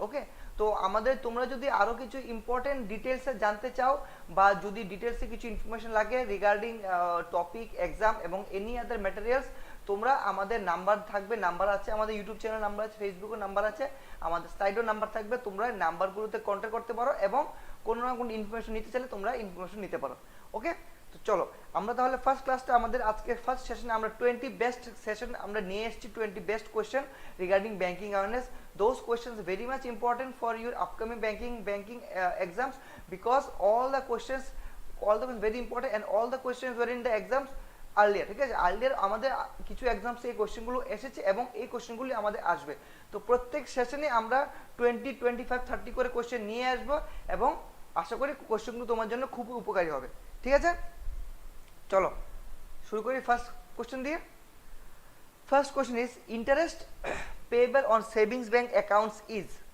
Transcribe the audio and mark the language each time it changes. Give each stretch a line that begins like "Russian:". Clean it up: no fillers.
Bangla: ওকে, তো তোমরা যদি আরো কিছু ইম্পর্টেন্ট ডিটেলসে জানতে চাও, বা যদি ডিটেলসে কিছু ইনফরমেশন লাগে রিগার্ডিং টপিক, এক্সাম এবং এনি আদার ম্যাটেরিয়ালস, তোমরা আমাদের নাম্বার আছে, আমাদের ইউটিউব চ্যানেল নাম্বার আছে, ফেসবুকের নাম্বার আছে, আমাদের সাইডেও নাম্বার থাকবে, তোমরা নাম্বারগুলোতে কন্ট্যাক্ট করতে পারো, এবং কোনো না কোনো ইনফরমেশন নিতে চাইলে তোমরা ইনফরমেশন নিতে পারো। ওকে, তো চলো আমরা তাহলে ফার্স্ট ক্লাসটা, আমাদের আজকে ফার্স্ট সেশনে আমরা 20 বেস্ট সেশন আমরা নিয়ে এসেছি, 20 best question regarding banking awareness.
English: Those questions very much important for your upcoming banking exams, because all the questions very important, and all the questions were in the exams earlier,
Bangla: ঠিক আছে? Earlier আমাদের কিছু exams এই কোশ্চেনগুলো এসেছে, এবং এই কোশ্চেনগুলি আমাদের আসবে। তো প্রত্যেক সেশনে আমরা 20, 25, 30 করে কোশ্চেন নিয়ে আসবো, এবং আশা করি কোশ্চেনগুলো তোমার জন্য খুব উপকারী হবে, ঠিক আছে? চলো শুরু করি ফার্স্ট কোশ্চেন দিয়ে।
English: First question is interest payable on savings bank accounts is.